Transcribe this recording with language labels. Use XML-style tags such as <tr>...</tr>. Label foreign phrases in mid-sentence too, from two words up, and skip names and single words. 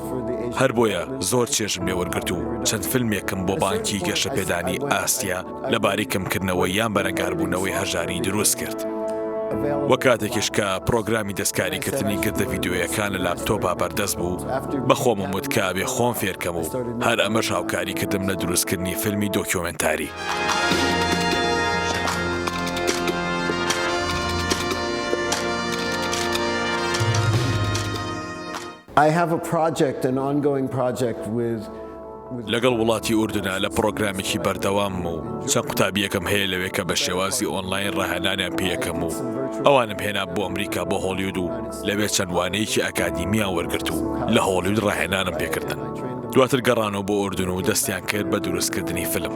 <ckb>هەر بۆیە زۆر چێژم لێ وەرگرت و چەند فیلمێکم بۆ بانکی گەشەپێدانی ئاسیا لەباری کەمکردنەوەی یان بەرەنگاربوونەوەی هەژاری دروست کرد. وە کاتێکیش کە پرۆگرامی دەستکاریکردنی گردە ڤیدیۆیەکان لە لاپتۆپا بەردەست بوو بە خۆمم وت کە ئەبێ خۆم فێرکەم و هەر ئەمەش هاوکاری کردم لە دروستکردنی فیلمی دۆکیومنتاری.</ckb> <en>I have a project, an ongoing project with</en> <ckb>لەگەڵ وڵاتی ئوردنە لە پرۆگرامێکی بەردەوام و چەند قوتابیەکەم هەیە لەوێ کە بە شێوازی ئۆنلاین ڕاهێنانیان پێیەکەم و ئەوانم هێنا بۆ ئەمریکا بۆ هۆڵیوود و لەوێ چەند وانەیەکی ئەکادیمیان وەرگرت و لە هۆڵیوود ڕاهێنانم پێکردن. دواتر گەڕانەوە بۆ ئوردن و دەستیان کرد بە دروستکردنی فیلم.</ckb>